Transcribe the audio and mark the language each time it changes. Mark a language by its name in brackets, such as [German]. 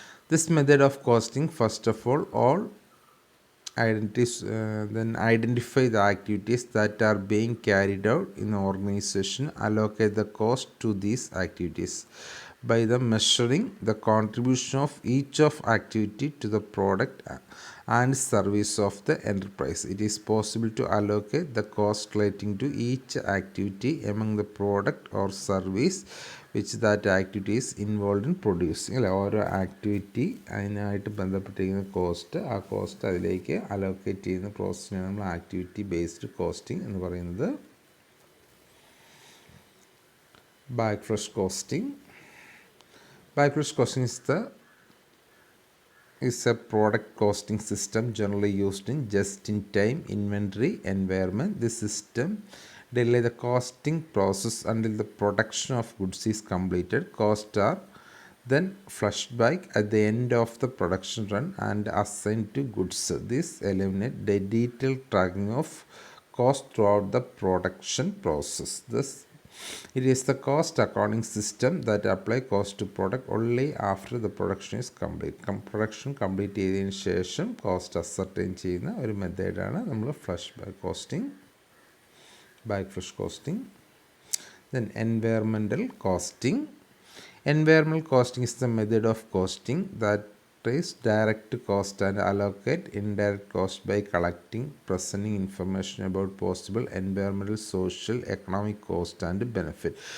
[English] This method of costing first of all identify the activities that are being carried out in the organization, allocate the cost to these activities by the measuring the contribution of each of activity to the product and service of the enterprise. It is possible to allocate the cost relating to each activity among the product or service which that activity is involved in producing. [Malayalam] അല്ല, ഓരോ activity അതിനായിട്ട് ബന്ധപ്പെട്ടിരിക്കുന്ന cost, ആ cost അതിലേക്ക് allocate ചെയ്യുന്ന പ്രോസസ്സിനാണ് നമ്മൾ activity based costing എന്ന് പറയുന്നത്. [English] Backflush costing. Backflash costing is a product costing system generally used in just-in-time inventory environment. This system delay the costing process until the production of goods is completed. Costs are then flushed back at the end of the production run and assigned to goods. This eliminates the detailed tracking of cost throughout the production process. Thus, it is the cost accounting system that apply cost to product only after the production is complete. [Malayalam] Production complete ചെയ്തതിന് ശേഷം cost ascertain ചെയ്യുന്ന ഒരു മെത്തേഡാണ് നമ്മൾ flush back costing, backflash costing. [English] Then environmental costing. Environmental costing is the method of costing that trace direct cost and allocate indirect cost by collecting, presenting information about possible environmental, social, economic cost and benefit.